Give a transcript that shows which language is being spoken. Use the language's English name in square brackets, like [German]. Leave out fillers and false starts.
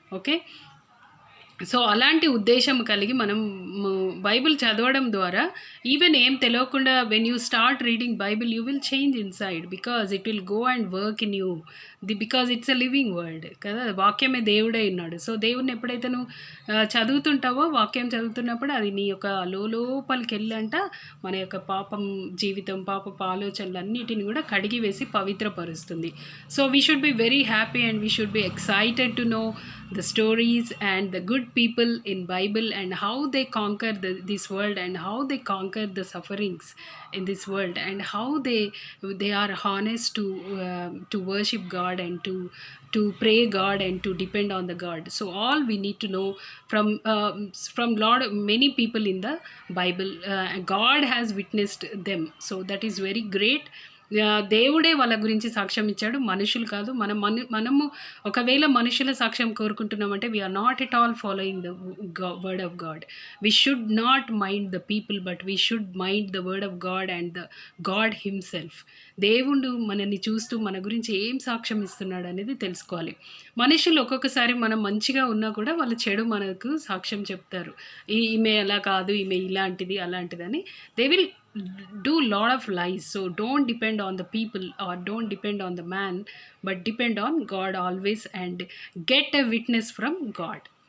[English] okay, so [Telugu] అలాంటి ఉద్దేశం కలిగి మనం బైబిల్ చదవడం ద్వారా [English] even [Telugu] ఏం తెలియకుండా [English] When you start reading Bible you will change inside, because it will go and work in you, because it's a living word కదా. [Telugu] వాక్యమే దేవుడే ఉన్నాడు. సో దేవుడిని ఎప్పుడైతే నువ్వు చదువుతుంటావో, వాక్యం చదువుతున్నప్పుడు అది నీ యొక్క లోపలికి వెళ్ళంట మన యొక్క పాపం జీవితం, పాపపు ఆలోచనలు అన్నిటిని కూడా కడిగి వేసి పవిత్రపరుస్తుంది. [English] So we should be very happy and we should be excited to know the stories and the good people in Bible and how they conquer this world, and how they conquer the sufferings in this world, and how they are honest to worship God and to pray God and to depend on the God. So all we need to know from Lord, many people in the Bible, God has witnessed them, so that is very great. [Telugu] దేవుడే వాళ్ళ గురించి సాక్ష్యం ఇచ్చాడు, మనుషులు కాదు. మనము ఒకవేళ మనుషుల సాక్ష్యం కోరుకుంటున్నామంటే [English] We are not at all following the word of God. We should not mind the people, but we should mind the word of God and the God himself. [Telugu] దేవుడు మనల్ని చూస్తూ మన గురించి ఏం సాక్ష్యం ఇస్తున్నాడు అనేది తెలుసుకోవాలి. మనుషులు ఒక్కొక్కసారి మనం మంచిగా ఉన్నా కూడా వాళ్ళు చెడు మనకు సాక్ష్యం చెప్తారు. ఈమె అలా కాదు, ఈమె ఇలాంటిది అలాంటిదని. [English] They will do lot of lies. So don't depend on the people or don't depend on the man, but depend on God always and get a witness from God.